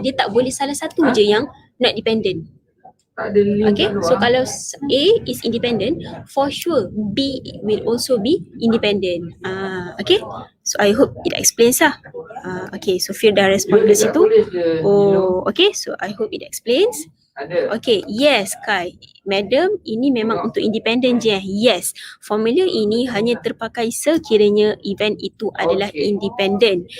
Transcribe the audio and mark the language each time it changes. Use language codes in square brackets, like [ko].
[ms] Dia tak boleh salah satu je yang [en] not dependent. Okay, so kalau A is independent, for sure B will also be independent. Okay, so I hope it explains lah. Okay, so Fir [ms] dah respond ke situ. [en] Oh, okay, so I hope it explains. [ms] Okay, yes Kai, Madam, ini memang untuk independent je. Yes, formula ini hanya terpakai sekiranya event itu adalah independent.